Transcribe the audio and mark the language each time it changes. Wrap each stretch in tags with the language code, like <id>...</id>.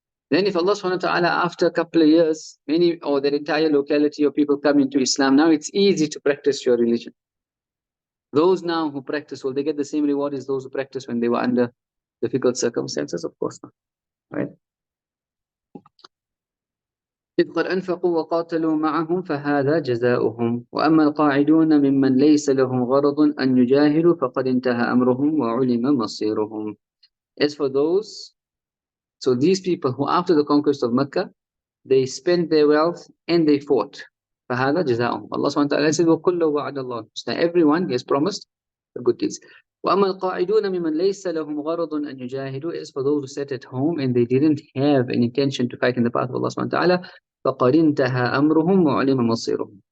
<en>Then if Allah subhanahu wa ta'ala, after a couple of years, many or that entire locality of people come into Islam, now it's easy to practice your religion. Those now who practice, will they get the same reward as those who practice when they were under difficult circumstances? Of course not, right?</en> <ar>إذ قد أنفقوا وقاتلوا معهم فهذا جزاؤهم وأما القاعدون ممن ليس لهم غرض أن يجاهدوا فقد انتهى أمرهم وعلم مصيرهم.</ar> <en>As for those, so these people who after the conquest of Mecca, they spent their wealth and they fought.</en> <ar>فهذا جزاؤهم.</ar> <en>Allah subhanahu wa ta'ala says,</en> <ar>وَكُلُّ وَعَدَ اللَّهُ.</ar> <en>Now everyone, He has promised the good deeds.</en> <ar>وَأَمَّا الْقَاعِدُونَ مِمَّنْ لَيْسَ لَهُمْ غَرَضٌ أَنْ يُجَاهِدُوا,</ar> <en>as for those who sat at home and they didn't have an intention to fight in the path of Allah subhanahu wa ta'ala,</en> <ar>فَقَدْ انْتَهَى أَمْرُهُمْ وَعُلِمَ مَصِيرُهُم.</ar>